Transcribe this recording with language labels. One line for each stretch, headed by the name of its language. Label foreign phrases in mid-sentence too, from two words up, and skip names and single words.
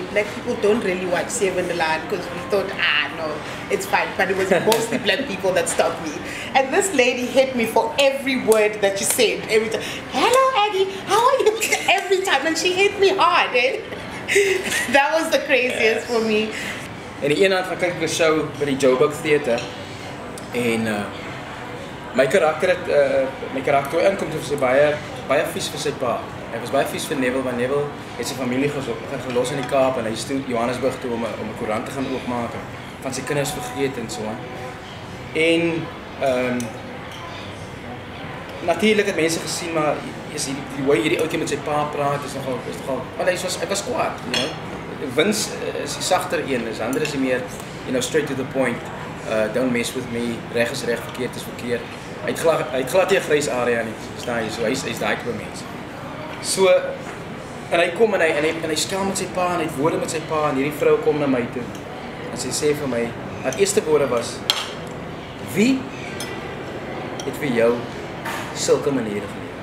English: Black people don't really watch Save in the Land because we thought, no, it's fine. But it was mostly black people that stopped me. And this lady hit me for every word that she said. Every time, hello Aggie, how are you? Every time. And she hit me hard. Eh? That was the craziest for me.
Afrikaans: En die een aand gaan kyk ek 'n show by die Joburg Theater. En my karakter toe inkom toe sy baie vies vir sy pa. Hy was baie vies vir Neville, want Neville het sy familie gelos in die Kaap en hy is toe Johannesburg toe om 'n koerant te gaan oopmaak en van sy kinders vergeet en so aan. En natuurlik het mense gesien, maar die hoe hierdie ouetjie met sy pa praat is nogal, want hy was kwaad,
English: you know.
Afrikaans: Vince is die sagter een, ander is die meer,
English: you know, straight to the point. Don't mess with me,
Afrikaans: reg is reg, verkeerd is verkeerd. Hy het glad nie 'n grys area nie, verstaan jy? So hy's daai tipe mens. So en hy kom en hy stel met sy pa en hy het woorde met sy pa en hierdie vrou kom na my toe. En sy sê vir my, haar eerste woorde was: "Wie het vir jou sulke maniere geleer?"